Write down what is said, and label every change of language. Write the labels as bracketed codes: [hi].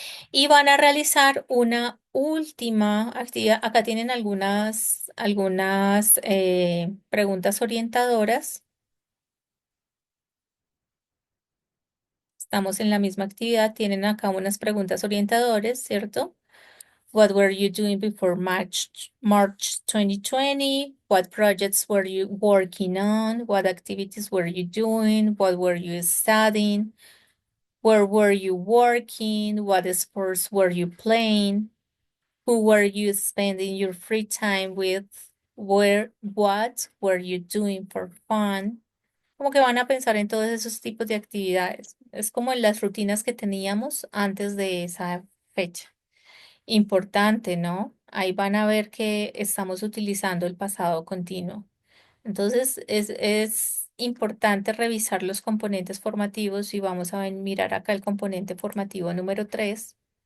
[es] Y van a realizar una última actividad. Acá tienen algunas preguntas orientadoras. Estamos en la misma actividad. Tienen acá unas preguntas orientadoras, ¿cierto? [en] What were you doing before March 2020? What projects were you working on? What activities were you doing? What were you studying? Where were you working? What sports were you playing? Who were you spending your free time with? What were you doing for fun? [es] Como que van a pensar en todos esos tipos de actividades. Es como en las rutinas que teníamos antes de esa fecha. Importante, ¿no? Ahí van a ver que estamos utilizando el pasado continuo. Entonces, es importante revisar los componentes formativos y vamos a mirar acá el componente formativo número 3.